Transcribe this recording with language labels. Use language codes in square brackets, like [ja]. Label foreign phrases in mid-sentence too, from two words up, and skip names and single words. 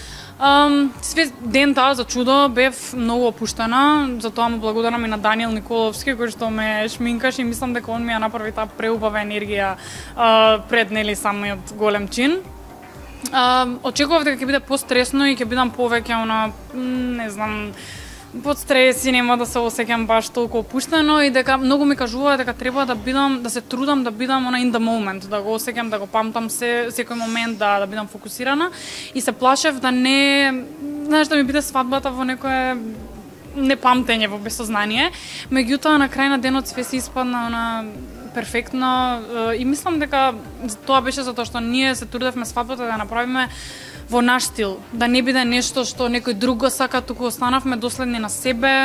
[mk] Све ден таа за чудо бев многу опуштена, затоа му благодарам и на Даниел Николовски кој што ме шминкаш и мислам дека он ми ја направи таа преубава енергија пред нели самиот голем чин. Очекував дека ќе биде постресно и ќе бидам повеќе не знам, под стрес и нема да се осеќам баш толку опуштено и дека многу ми кажуваа дека треба да се трудам да бидам [en] in the moment, [mk] да го осеќам, да го памтам секој момент, да бидам фокусирана и се плашев да знаеш, да ми биде свадбата во некое непамтење, во безсознание. Меѓутоа на крај на денот све се испадна перфектно и мислам дека тоа беше затоа што ние се трудевме свадбата да направиме во наш стил, да не биде нешто што некој друг го сака, туку останавме доследни на себе.